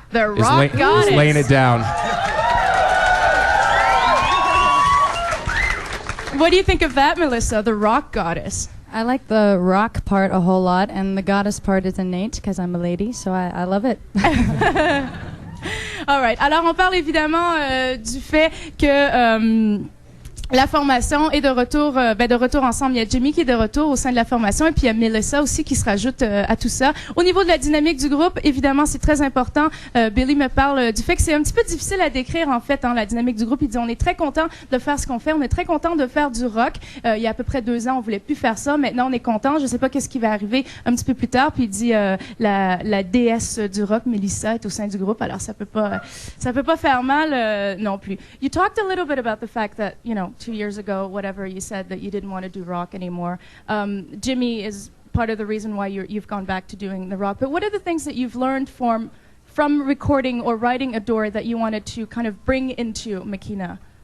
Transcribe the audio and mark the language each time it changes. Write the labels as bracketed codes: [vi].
[en] goddess, is laying it down. What do you think of that, Melissa, the rock goddess? I like the rock part a whole lot, and the goddess part is innate because I'm a lady, so I love it. All right. [fr] Alors, on parle évidemment du fait que la formation est de retour ensemble. Il y a Jimmy qui est de retour au sein de la formation et puis il y a Melissa aussi qui se rajoute à tout ça. Au niveau de la dynamique du groupe, évidemment, c'est très important. Billy me parle du fait que c'est un petit peu difficile à décrire en fait, la dynamique du groupe. Il dit on est très content de faire ce qu'on fait, on est très content de faire du rock. Il y a à peu près 2 ans, on voulait plus faire ça. Maintenant, on est content. Je sais pas qu'est-ce qui va arriver un petit peu plus tard. Puis il dit la déesse du rock, Melissa, est au sein du groupe. Alors ça peut pas faire mal non plus. [en] You talked a little bit about the fact that 2 years ago, whatever, you said that you didn't want to do rock anymore. Jimmy is part of the reason why you've gone back to doing the rock. But what are the things that you've learned from recording or writing Adore that you wanted to kind of bring into Makina?